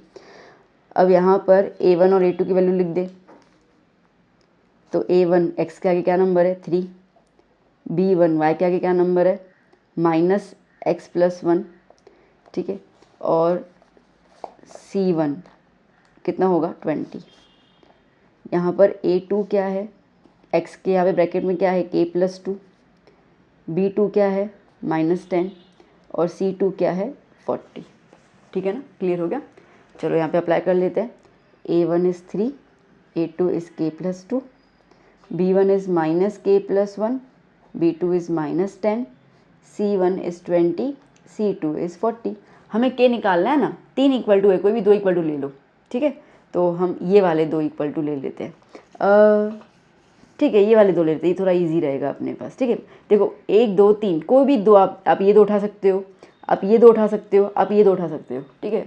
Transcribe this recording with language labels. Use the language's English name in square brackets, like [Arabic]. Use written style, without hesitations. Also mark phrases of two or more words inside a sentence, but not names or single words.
[Hindi] अब यहाँ पर a1 और a2 की वैल्यू लिख दे, तो a1 x के आगे क्या नंबर है, 3, b1 y के आगे क्या नंबर है, -x + 1, ठीक है, और c1 कितना होगा, 20। यहाँ पर a2 क्या है, x के यहाँ पे ब्रैकेट में क्या है, k + 2, b2 क्या है, -10 और c2 क्या है, 40, ठीक है ना, क्लियर हो गया। चलो यहाँ पे अप्लाई कर लेते हैं। [English] a1 is 3, a2 is k + 2, b1 is -k + 1, b2 is -10, c1 is 20, c2 is 40। [Hindi] हमें k निकालना है ना, 3 = है, कोई भी 2 = ले लो, ठीक है। तो हम ये वाले 2 = ले लेते हैं, ठीक है, ये वाले 2 ले लेते हैं, ये थोड़ा इजी रहेगा अपने पास, ठीक है। देखो 1 2 3 कोई भी 2, आप ये 2 उठा सकते हो, आप ये 2 उठा सकते हो, आप ये 2 उठा सकते हो, ठीक है।